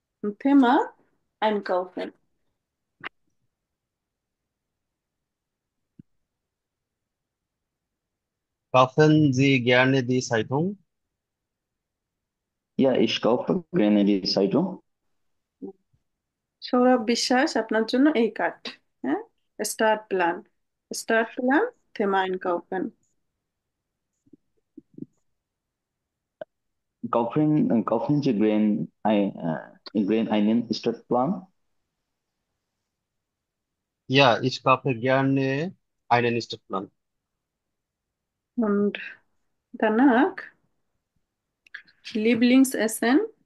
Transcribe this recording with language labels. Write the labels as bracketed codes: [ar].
[de] Thema einkaufen. Kaufen Sie gerne die Zeitung? Ja, ich kaufe gerne die Zeitung. [bn] Sourav বিশ্বাস আপনার জন্য এই card. হ্যাঁ, start plan থেমা einkaufen। [de] Kaufen Sie Grain einen Stadtplan? Ja, ich kaufe gerne einen Stadtplan. Und danach Lieblingsessen.